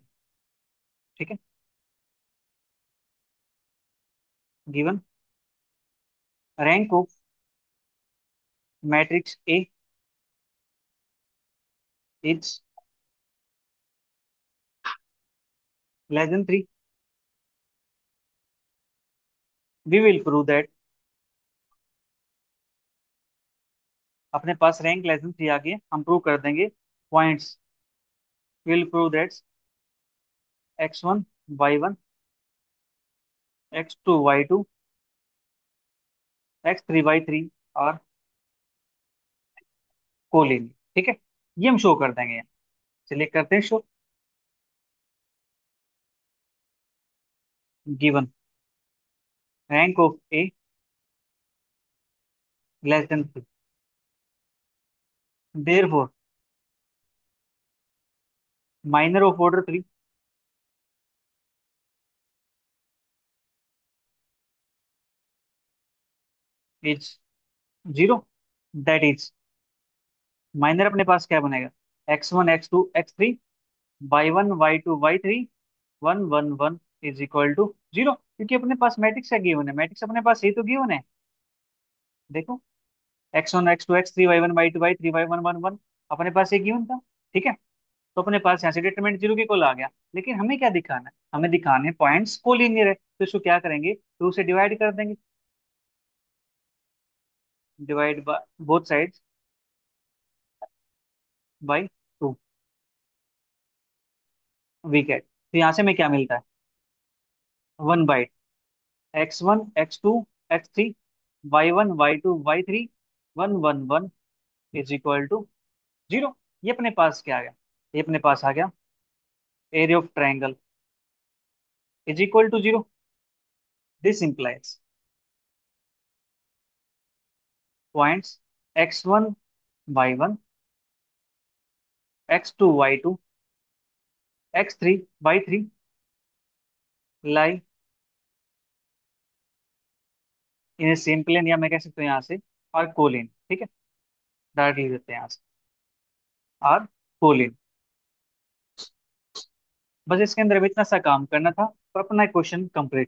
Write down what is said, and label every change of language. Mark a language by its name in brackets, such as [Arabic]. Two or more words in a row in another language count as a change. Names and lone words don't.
[Hindi] ठीक है, [English] given rank of matrix A is less than 3, we will prove that. [Hindi] अपने पास [English] rank less than 3 [Hindi] आ गई है, हम प्रूव कर देंगे [English] points will prove that [Hindi] x1 y1 x2 y2 x3 y3 और कोलिनियर। ठीक है, ये हम शो कर देंगे। चलिए करते हैं शो। [English] given rank of A less than 3, therefore minor of order 3 is 0. that is minor [Hindi] अपने पास क्या बनेगा [English] x1 x2 x3 y1 y2 y3 1 1 1 is equal to 0. [Hindi] क्योंकि अपने पास मैट्रिक्स है गिवन है, मैट्रिक्स अपने पास यही तो गिवन है। देखो x1 x2 x3 y1 y2 y3 y1 1 1 अपने पास ये गिवन था। ठीक है, तो अपने पास यहाँ से डिटरमिनेंट 0 के इक्वल आ गया। लेकिन हमें क्या दिखाना है, हमें दिखाने [English] points collinear [Hindi] है, तो इसको क्या करेंगे 2 से डिवाइड कर देंगे, [English] divide by both sides by 2 we get. [Hindi] तो यहाँ से हमें क्या मिलता है 1 बाई x1 x2 x3 y1 y2 y3 1 1 1 [English] is equal to 0. [Hindi] ये अपने पास क्या आ गया, ये अपने पास आ गया [English] area of triangle is equal to 0. this implies points x1 y1 x2 y2 x3 y3 lie in same plane, [Hindi] या मैं कह सकता हूँ यहाँ से [English] are collin. [Hindi] ठीक है, डायरेक्ट लिख देते हैं यहाँ से [English] are collin. [Hindi] बस इसके अंदर अभी इतना सा काम करना था और अपना [English] question complete.